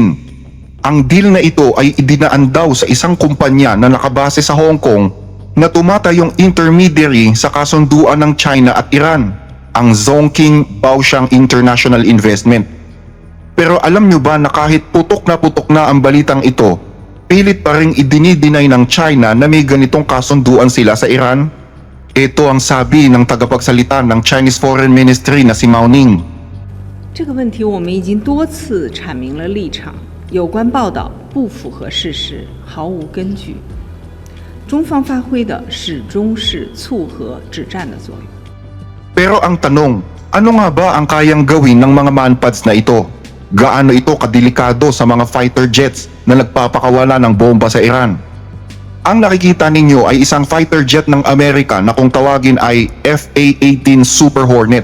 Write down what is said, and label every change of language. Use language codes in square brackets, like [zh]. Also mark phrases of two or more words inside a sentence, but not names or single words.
[tl] Ang deal na ito ay idinaan daw sa isang kumpanya na nakabase sa Hong Kong na tumatayong intermediary sa kasunduan ng China at Iran, ang Zhongqing Baoxiang International Investment. Pero alam nyo ba na kahit putok na ang balitang ito, pilit pa ring idinideny ng China na may ganitong kasunduan sila sa Iran? Ito ang sabi ng tagapagsalita ng Chinese Foreign Ministry na si Mao Ning. [zh] 这个问题我们已经多次阐明了立场，有关报道不符合事实，毫无根据。中方发挥的始终是促和止战的作用。 [tl] Pero ang tanong, ano nga ba ang kayang gawin ng mga manpads na ito? Gaano ito kadelikado sa mga [en] fighter jets [tl] na nagpapakawala ng bomba sa Iran? Ang nakikita ninyo ay isang [en] fighter jet [tl] ng Amerika na kung tawagin ay FA-18 Super Hornet.